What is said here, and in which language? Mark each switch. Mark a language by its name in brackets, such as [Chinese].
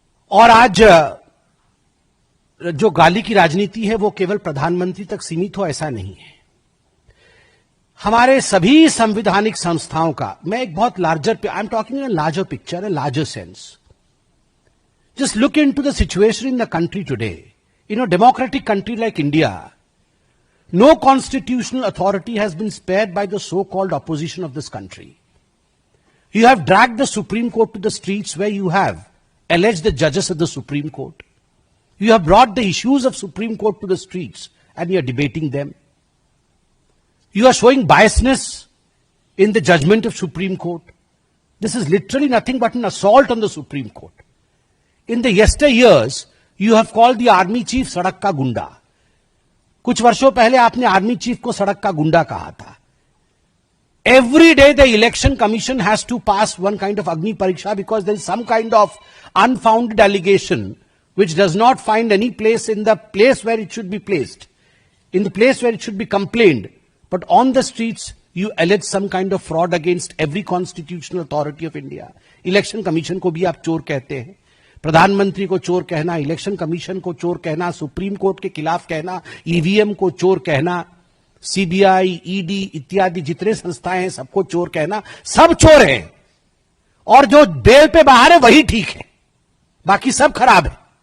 [Hindi] और आज जो गाली की राजनीति है वो केवल प्रधानमंत्री तक सीमित हो, ऐसा नहीं है। हमारे सभी संवैधानिक संस्थाओं का, मैं एक बहुत larger, [English] I am talking in larger picture, in larger sense. Just look into the situation in the country today. Democratic country like India, no constitutional authority has been spared by the so-called opposition of this country. You have dragged the Supreme Court to the streets where you have alleged the judges of the Supreme Court. You have brought the issues of Supreme Court to the streets and you are debating them. You are showing biasness in the judgment of Supreme Court. This is literally nothing but an assault on the Supreme Court. In the yesteryears, you have called the army chief [Hindi] सड़क का गुंडा. कुछ वर्षों पहले आपने army chief को सड़क का गुंडा कहा था. [English] every day the election commission has to pass one kind of Agni Pariksha because there is some kind of unfounded allegation which does not find any place in the place where it should be placed, in the place where it should be complained. But on the streets, you allege some kind of fraud against every constitutional authority of India. [Hindi] Election Commission को भी आप चोर कहते हैं, प्रधानमंत्री को चोर कहना, इलेक्शन कमीशन को चोर कहना, सुप्रीम कोर्ट के खिलाफ कहना, ईवीएम को चोर कहना, सीबीआई, ईडी इत्यादि जितने संस्थाएं हैं सबको चोर कहना, सब चोर हैं। और जो बेल पे बाहर है वही ठीक है, बाकी सब खराब है।